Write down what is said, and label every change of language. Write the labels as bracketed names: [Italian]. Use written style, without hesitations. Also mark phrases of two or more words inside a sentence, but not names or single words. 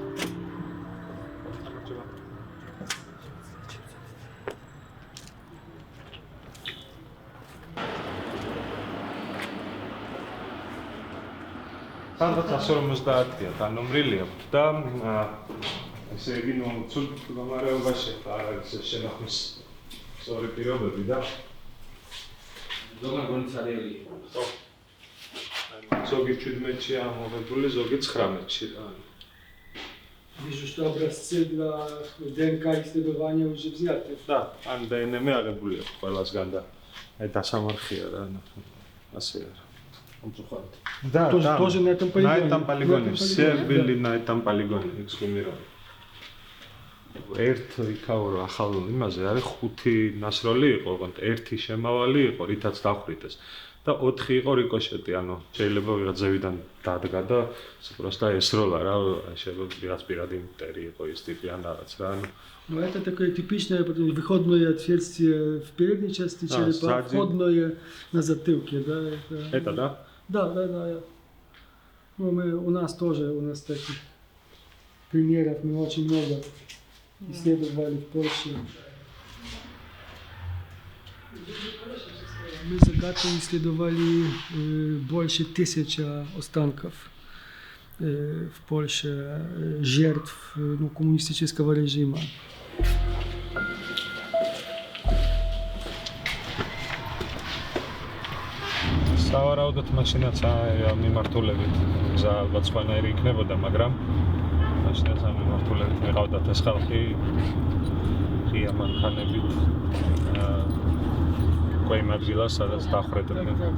[Georgian] სადღაც 150-ია განომრილი აქვს და ესე იგი ცუდ მდგომარეობაში არ არის შენახვის სწორი პირობები და ზოგან გონცარიელი. ზოგი 17-ში ამოღებული, ზოგი 19-ში. [Russian] Вижу, что образцы для ДНК исследования уже взяты. [Georgian] და ან დნმ აღებული აქვს ყველასგან და აი დასამარხია რა, ასე არა. [Russian] Да, тоже на этом полигоне. На этом полигоне. Все были на этом полигоне эксгумированы. [Georgian] ერთ იქაურო ახალ იმაზე არის 5 ნასროლი იყო, ოღონდ 1 შემავალი იყო, რითაც დახვრიტეს. და 4 იყო რიკოშეტი, ანუ შეიძლება ვიღაც ზევიდან დადგა და просто ესროლა რა, შეიძლება ვიღაც პირადი მტერი იყო ის ტიპი ან რაღაც რა. [Russian] Ну это такое типичное выходное отверстие в передней части черепа, входное на затылке, да? Это да? Да. Ну, у нас таких примеров мы очень много исследовали в Польше. Мы загадку исследовали больше 1000 останков в Польше, жертв коммунистического режима. [Georgian] სავარაუდოდ მაშინაც მიმართულებით გზა ალბათ სხვანაირი იქნებოდა, მაგრამ მაშინაც ამ მიმართულებით მიყავდათ ეს ხალხი ღია მანქანებით უკვე იმ ადგილას, სადაც დახვრეტდნენ.